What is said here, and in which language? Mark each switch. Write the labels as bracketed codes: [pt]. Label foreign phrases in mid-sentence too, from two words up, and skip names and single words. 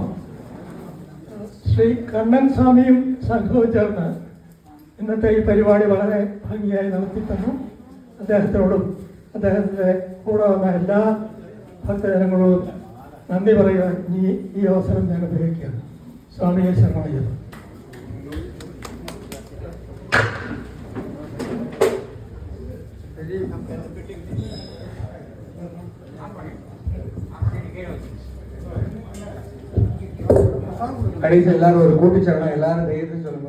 [ml] ശ്രീ കണ്ണൻ സ്വാമിയും സംഘവും ചേർന്ന് ഇന്നത്തെ ഈ പരിപാടി വളരെ ഭംഗിയായി നടത്തിത്തന്നു. അദ്ദേഹത്തിനോടും അദ്ദേഹത്തിൻ്റെ കൂടെ വന്ന എല്ലാ ഭക്തജനങ്ങളോടും നന്ദി പറയുവാൻ ഈ അവസരം ഞാൻ ഉപയോഗിക്കുകയാണ്. സ്വാമിയെ ശരണമയ്യപ്പ. [ta] கடைசி எல்லாரும் ஒரு கூட்டு சரணம் எல்லாரும் தைரியத்தை சொல்லுங்க.